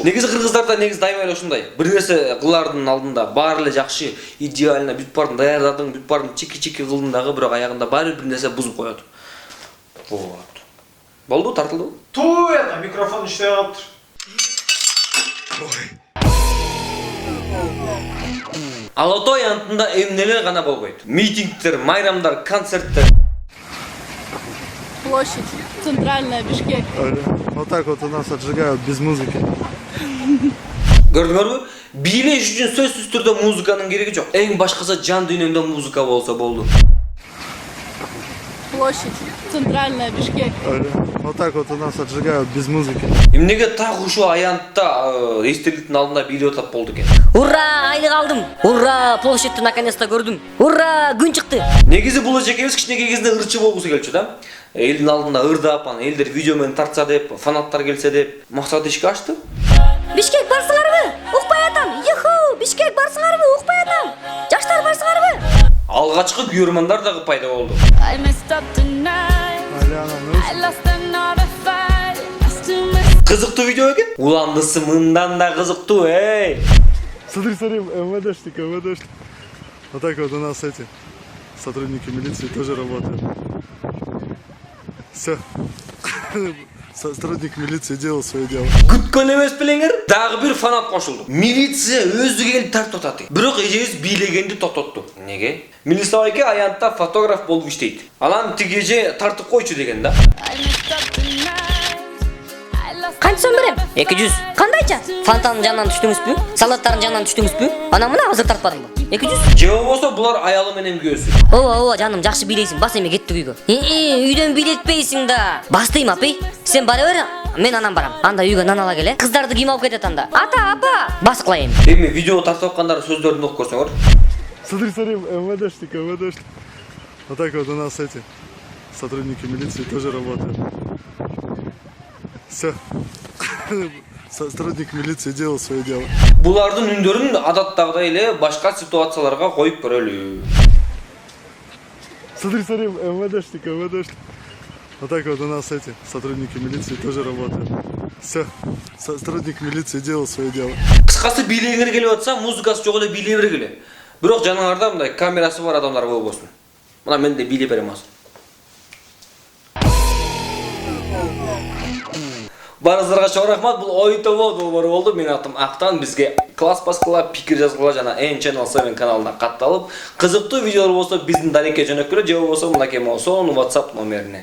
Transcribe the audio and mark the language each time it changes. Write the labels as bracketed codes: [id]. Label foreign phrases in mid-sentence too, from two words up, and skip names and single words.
[ky] Негизи кыргыздарда дайыма эле ушундай. Бир нерсе кылардын алдында баары эле жакшы, идеально бүт баарын даярдадың, бүт баарын чики-чики кылдың дагы, бирок аягында баары бир нерсе бузуп коет. Вот. Болду, тартылды. Туй, это микрофон иштебей калыптыр. Алатой антында эмнелер гана болбойт. Митингдер, майрамдар, концерттер. [ru] Площадь, центральная, Бишкек. Вот так вот у нас отжигают без музыки. [ky] Көрдүңөрбү? Бийлеш үчүн сөзсүз түрдө музыканын кереги жок. Эң башкысы жан дүйнөмдө музыка болсо болду. Площадь, центральная, Бишкек. Вот так вот у нас отжигают без музыки. Эмнеге так ушул аянтта эстеликтин алдында бийлеп атат болду экен. Ура, айлык алдым. Ура, площадьты наконец-то көрдүм. Ура, күн чыкты. Негизи бул эжекебиз кичинекей кезинде ырчы болгусу келчү да. Элдин алдында ырдап, элдер видео менен тартса деп, фанаттар келсе деп, максаты ишке ашты. Бишкек барсыңарбы? Укпай атам. Юху, Бишкек барсыңарбы? Укпай атам. Жаштар барсыңарбы? Алгачкы күйөрмандар дагы пайда болду. Кызыктуу видео экен. Уландысы мындан да кызыктуу, эй. [ru] Смотри, МВДшник. Вот так вот у нас эти сотрудники милиции тоже работают. Все. Сотрудник милиции делал свое дело. [ky] Күткөн эмес белеңер, дагы бир фанат кошулду. Милиция өзү келип тартып атат. Бирок эжебиз бийлегенди токтотту. Неге? Милиция байке аянтта фотограф болуп иштейт. Алан тиги эже тартып койчу деген да. Канча сом берем? 200. Кандайча? Фонтанын жанынан түштүңүзбү? Салаттардын жанынан түштүңүзбү? Анан мына азыр тартпадыңбы? 200. Же болбосо булар аялы менен күйөөсү. Ооба, жаным, жакшы бийлейсиң. Бас эми кеттик үйгө. Үйдөн бийлетпейсиң да. Бастыйм, апай. Сен бара бер, мен анан барам. Анда үйгө нан ала келе. Кыздарды кийим алып кетет анда. Ата, апа, бас кылайын. Эми видео тартып аткандар сөздөрүн окуп көрсөңөр. [ru] Смотри, МВДшник. Вот так вот у нас эти сотрудники милиции тоже работают. Все. Сотрудник милиции делал свое дело. [ky] Булардын үндөрүн адаттагыдай эле башка ситуацияларга коюп көрөлү. [ru] Смотри, МВДшник. Вот так вот у нас эти сотрудники милиции тоже работают. Все. Сотрудник милиции делал свое дело. [ky] Кыскасы бийлегиңер келип атса, музыкасы жок эле бийлей бергиле. Бирок жаныңарда мындай камерасы бар адамдар болбосун. Мына мен да бийлеп берем азыр. Барыңыздарга чоң рахмат. Бул ой тобо долбоор болду. Менин атым Актан. Бизге класс баскыла, пикир жазгыла жана N-Channel 7 каналына катталып, кызыктуу видеолор болсо биздин дарекке жөнөккүлө, же болбосо мынакей Мосон WhatsApp номерине.